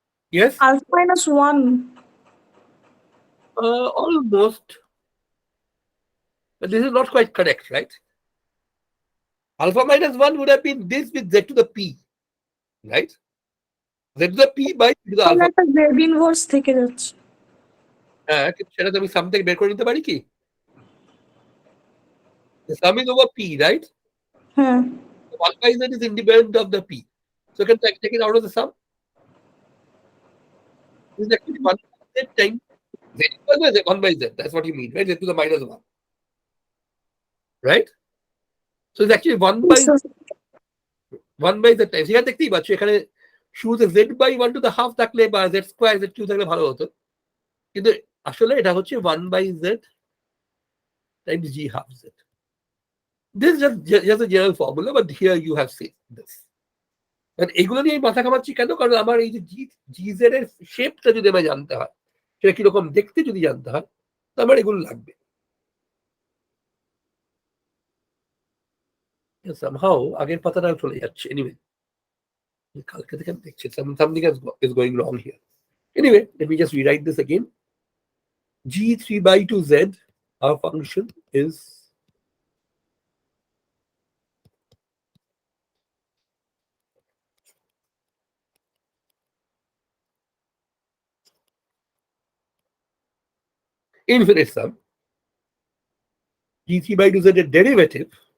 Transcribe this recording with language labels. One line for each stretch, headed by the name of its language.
English: Yes? Alpha minus 1. Almost. But this is not quite correct, right? Alpha minus 1 would have been this with Z to the P, right? Z to the P by Z to the alpha.
Bangla: একটা Z inverse থেকে যাচ্ছে। হ্যাঁ, সেটা তো আমি সাম থেকে বের করে নিতে পারি কি?
English: The sum is over P, right?
Bangla: হ্যাঁ।
English: 1 by Z is independent of the P. So can I take it out of the sum? This is actually 1 by Z times Z equals by Z, 1 by Z. That's what you mean, right? Z to the minus 1. Right? So it's actually 1 by Z times.
Bangla: এখানে দেখতেই পাচ্ছ, এখানে শুরুতে Z by 1 to the half থাকলে বা Z square Z cube থাকলে ভালো হতো, কিন্তু আসলে এটা হচ্ছে 1 by Z times G half Z.
English: This is just a general formula, but here you have seen this.
Bangla: এগুলো নিয়ে মাথা ঘামাচ্ছি কেন? কারণ আমার এই যে GZ এর শেপটা যদি আমার জানতে হয়, সেটা কিরকম দেখতে যদি জানতে হয়, তো আমার এগুলো লাগবে।
English: Somehow
Bangla: আগের পাতাটা চলে যাচ্ছে।
English: Anyway,
Bangla: কালকে থেকে আমি দেখছি
English: something is going wrong here. Anyway, let me just rewrite this again. G3 by 2Z, our function is infinite sum. G3 by 2Z এর derivative